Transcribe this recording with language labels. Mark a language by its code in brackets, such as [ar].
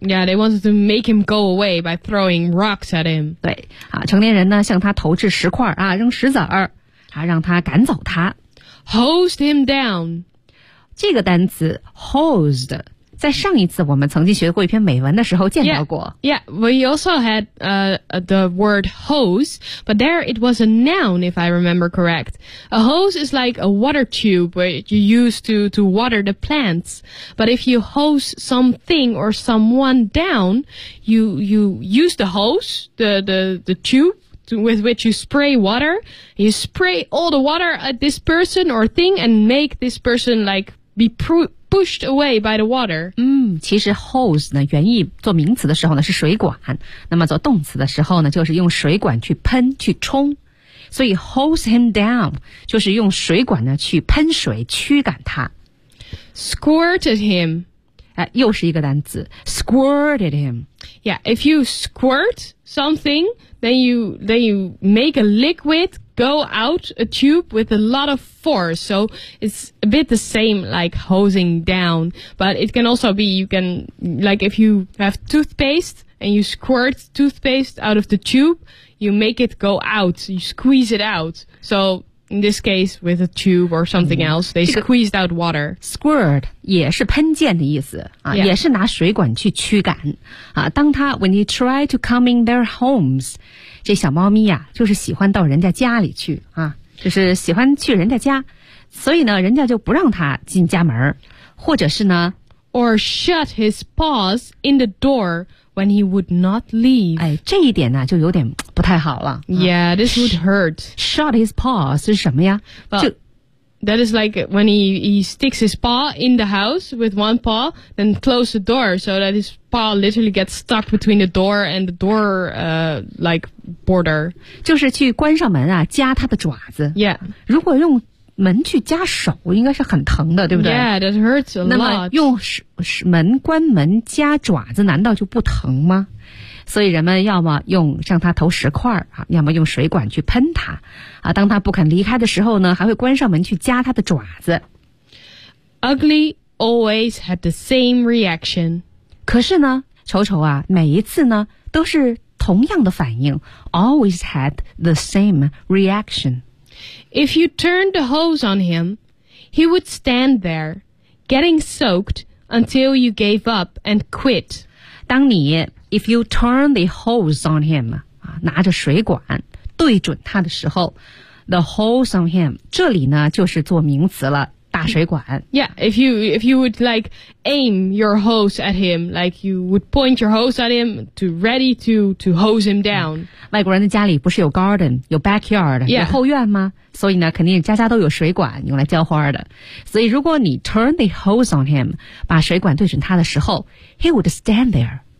[en] Yeah, they wanted to make him go away by throwing rocks at him. [zh] 对，啊，成年人呢向他投掷石块啊，扔石子儿，啊，让他赶走他。 [en] Hosed him down. [zh] 这个单词 hosed. 在上一次我们曾经学过一篇美文的时候见到过。 [en] Yeah, we also had the word hose, but there it was a noun, if I remember correct. A hose is like a water tube which you use to water the plants. But if you hose something or someone down, you use the hose, the tube with which you spray water. You spray all the water at this person or thing and make this person like be pushed away by the water. [zh] 其实 hose 呢原意做名词的时候呢是水管，那么做动词的时候呢就是用水管去喷去冲，所以 [en] hose him down [zh] 就是用水管呢去喷水驱赶他。 [en] Squirted him、 [zh] 又是一个单词 [en] squirted him. Yeah, if you squirt something then you make a liquidGo out a tube with a lot of force, so it's a bit the same like hosing down, but it can also be, you can, like if you have toothpaste and you squirt toothpaste out of the tube, you make it go out, you squeeze it out. So in this case, with a tube or something else, they squeezed out water. [zh] Squirt 也是喷溅的意思、也是拿水管去驱赶、当他 [en] when he tried to come in their homes, [zh] 这小猫咪呀、就是喜欢到人家家里去啊，就是喜欢去人家家，所以呢人家就不让他进家门，或者是呢 [en] or shut his paws in the door when he would not leave. [zh] 哎，这一点呢就有点不太好了、 [en] Yeah, this would hurt. Shut his paws [zh] 是什么呀？ [en] Well, that is like when he sticks his paw in the house with one paw then close the door so that his paw literally gets stuck between the door and the door like border. [zh] 就是去关上门啊夹他的爪子。 [en] Yeah. [zh] 如果用门去夹手应该是很疼的对不对？ [en] Yeah, that hurts a lot. [zh] 那么用门关门夹爪子难道就不疼吗？所以人们要么用向他投石块、要么用水管去喷他、当他不肯离开的时候呢还会关上门去夹他的爪子。 [en] Ugly always had the same reaction. [zh] 可是呢丑丑啊每一次呢都是同样的反应 [en] always had the same reaction. If you turned the hose on him, he would stand there, getting soaked until you gave up and quit. [zh] 当你 [en] If you turn the hose on him, [zh] 拿着水管对准他的时候 [en] the hose on him, [zh] 这里呢就是做名词了大水管。 [en] Yeah, if you would like aim your hose at him, like you would point your hose at him to ready to hose him down.、 [zh] 外国人的家里不是有 garden, 有 backyard,、 [en] yeah. [zh] 有后院吗？所以呢肯定家家都有水管用来浇花的。所以如果你 [en] turn the hose on him, [zh] 把水管对准他的时候 [en] he would stand there.